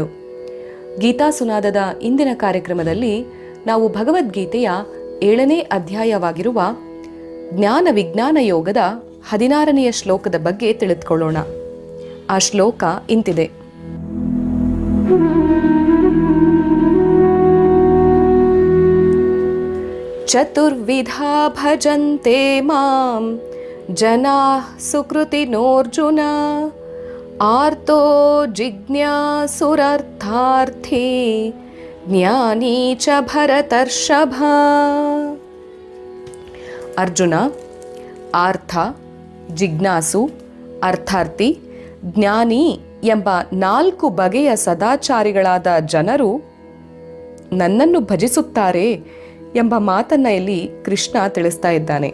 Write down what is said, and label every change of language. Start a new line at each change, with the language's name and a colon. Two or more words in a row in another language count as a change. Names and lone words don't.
Kannada: ಗೀತಾ ಸುನಾದದ ಇಂದಿನ ಕಾರ್ಯಕ್ರಮದಲ್ಲಿ ನಾವು ಭಗವದ್ಗೀತೆಯ 7ನೇ ಅಧ್ಯಾಯವಾಗಿರುವ ಜ್ಞಾನ ವಿಜ್ಞಾನ ಯೋಗದ 16ನೆಯ ಶ್ಲೋಕದ ಬಗ್ಗೆ ತಿಳಿದುಕೊಳ್ಳೋಣ. ಆ ಶ್ಲೋಕ ಇಂತಿದೆ:
Sanskrit: ಚತುರ್ವಿಧಾ ಭಜಂತೆ ಮಾಂ ಜನಾಃ ಸುಕೃತಿನೋರ್ಜುನ ಆರ್ತೋ ಜಿಜ್ಞಾಸುರರ್ಥಾರ್ಥಿ ಜ್ಞಾನಿ ಚ ಭರತರ್ಷಭ.
Kannada: ಅರ್ಜುನ, ಆರ್ಥ, ಜಿಜ್ಞಾಸು, ಅರ್ಥಾರ್ಥಿ, ಜ್ಞಾನಿ ಎಂಬ 4 ಬಗೆಯ ಸದಾಚಾರಿಗಳಾದ ಜನರು ನನ್ನನ್ನು ಭಜಿಸುತ್ತಾರೆ ಎಂಬ ಮಾತನ್ನ ಇಲ್ಲಿ ಕೃಷ್ಣ ತಿಳಿಸ್ತಾ ಇದ್ದಾನೆ.